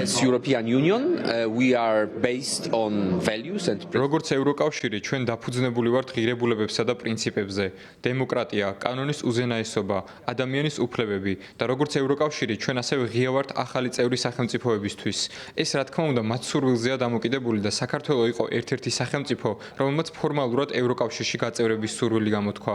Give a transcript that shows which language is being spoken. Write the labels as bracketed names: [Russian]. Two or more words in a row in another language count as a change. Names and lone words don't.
[English] As European Union, we are based on values and [Georgian] როგორც ევროკავშირი, ჩვენ დაფუძნებული ვართ ღირებულებებსა და პრინციპებზე: დემოკრატია, კანონის უზენაესობა, ადამიანის უფლებები და როგორც ევროკავშირი, ჩვენ ასევე ღია ვართ ახალი წევრი სახელმწიფოებისთვის. ეს რა თქმა უნდა, მათ სურვილზეა დამოკიდებული და საქართველოს იყო ერთ-ერთი სახელმწიფო, რომელმაც ფორმალურად ევროკავშირში გაწევრების სურვილი გამოთქვა.